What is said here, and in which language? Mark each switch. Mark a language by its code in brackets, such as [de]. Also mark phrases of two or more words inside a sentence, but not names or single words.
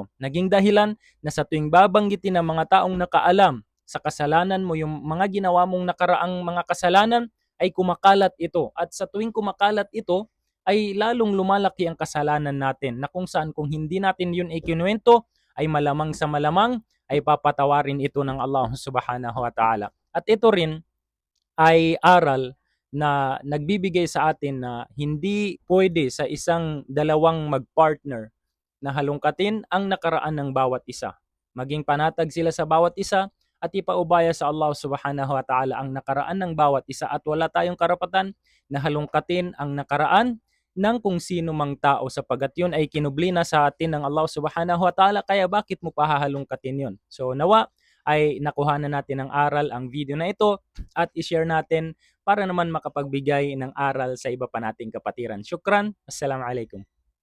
[tl] Naging dahilan na sa tuwing babanggitin ng mga taong nakaalam sa kasalanan mo, yung mga ginawa mong nakaraang mga kasalanan, ay kumakalat ito. At sa tuwing kumakalat ito, ay lalong lumalaki ang kasalanan natin na kung saan kung hindi natin yun ikinuwento, ay malamang sa malamang ay papatawarin ito ng Allah [ar] سبحانه وتعالى. [tl] At ito rin ay aral na nagbibigay sa atin na hindi pwede sa isang dalawang magpartner na halongkatin ang nakaraan ng bawat isa. Maging panatag sila sa bawat isa at ipaubaya sa Allah [ar] سبحانه وتعالى [tl] ang nakaraan ng bawat isa at wala tayong karapatan na halongkatin ang nakaraan ng kung sino mang tao sapagat yun ay kinubli na sa atin ng Allah [ar] سبحانه وتعالى, [tl] kaya bakit mo pahahalongkatin yun? So nawa ay nakuhanan natin ng aral ang video na ito at i-share natin para naman makapagbigay ng aral sa iba pa nating kapatiran. [ar] شكرا. السلام عليكم.